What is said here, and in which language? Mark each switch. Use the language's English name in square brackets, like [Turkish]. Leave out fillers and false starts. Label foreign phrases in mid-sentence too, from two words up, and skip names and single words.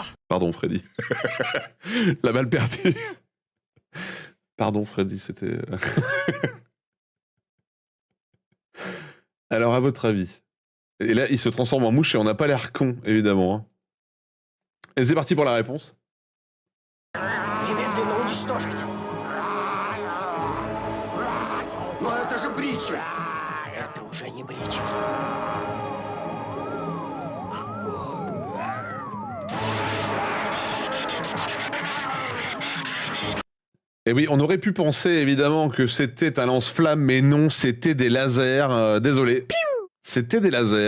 [French] Pardon, Freddy. La balle perdue. Pardon, Freddy, c'était... Alors, à votre avis? Et là, il se transforme en mouche et on n'a pas l'air con, évidemment. Hein. Et c'est parti pour la réponse. [Russian] Немедленно уничтожить. Но это же Бричи. Это уже не Бричи. [French] Et oui, on aurait pu penser évidemment que c'était un lance-flamme, mais non, c'était des lasers. Désolé. C'était des lasers.